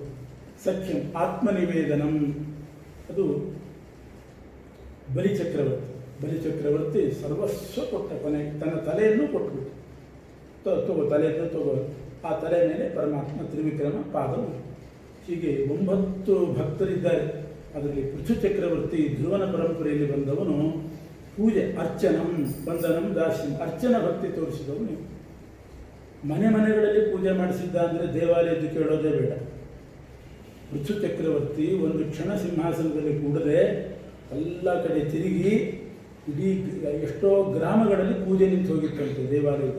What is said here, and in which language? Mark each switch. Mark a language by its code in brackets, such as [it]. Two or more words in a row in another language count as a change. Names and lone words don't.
[sa] ಸಖ್ಯಂ ಆತ್ಮನಿವೇದನಂ. [kn] ಅದು ಬಲಿಚಕ್ರವರ್ತಿ ಸರ್ವಸ್ವ ಕೊಟ್ಟ. ಕೊನೆಗೆ ತನ್ನ ತಲೆಯನ್ನು ಕೊಟ್ಟುಬಿಟ್ಟು, ತಲೆಯನ್ನು ತಗೋ. ಆ ತಲೆ ಮೇಲೆ ಪರಮಾತ್ಮ ತ್ರಿವಿಕ್ರಮ ಪಾದ. ಹೀಗೆ 9 ಭಕ್ತರಿದ್ದಾರೆ. ಅದರಲ್ಲಿ ಪೃಥು ಚಕ್ರವರ್ತಿ ಧ್ರುವನ ಪರಂಪರೆಯಲ್ಲಿ ಬಂದವನು. ಪೂಜೆ, [sa] ಅರ್ಚನಂ ವಂದನಂ ದಾಸ್ಯಂ. [kn] ಅರ್ಚನ ಭಕ್ತಿ ತೋರಿಸಿದವನು. ಮನೆಗಳಲ್ಲಿ ಪೂಜೆ ಮಾಡಿಸಿದ್ದ ಅಂದರೆ ದೇವಾಲಯದ್ದು ಕೇಳೋದೇ ಬೇಡ. ಪೃಥು ಚಕ್ರವರ್ತಿ ಒಂದು ಕ್ಷಣ ಸಿಂಹಾಸನದಲ್ಲಿ ಕೂಡದೆ ಎಲ್ಲ ಕಡೆ ತಿರುಗಿ ಇಡೀ ಎಷ್ಟೋ ಗ್ರಾಮಗಳಲ್ಲಿ ಪೂಜೆ ನಿಂತು ಹೋಗಿತ್ತಂತೆ ದೇವಾಲಯದ.